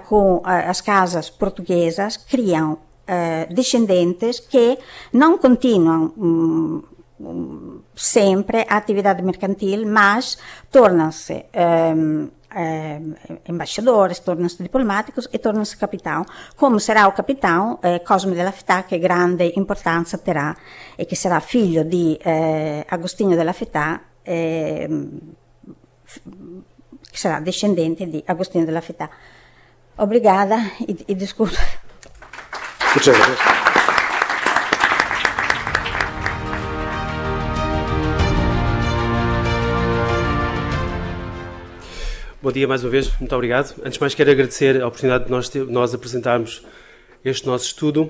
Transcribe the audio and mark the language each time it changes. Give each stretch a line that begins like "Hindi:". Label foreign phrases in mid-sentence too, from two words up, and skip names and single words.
Portuguese: com as casas portuguesas, criam descendentes que não continuam sempre a atividade mercantil, mas tornam-se embaixadores, tornam-se diplomáticos e tornam-se capitão, como será o capitão Cosme della Fetà,
Italian: che grande importanza
Portuguese: terá
Italian: e che sarà figlio di Agostinho della Fetà, che sarà discendente di Agostinho della Fetà.
Portuguese: Obrigada e desculpa.
Spanish: Muchas gracias.
Portuguese: Bom dia mais uma vez, muito obrigado. Antes de mais quero agradecer a oportunidade de nós apresentarmos este nosso estudo.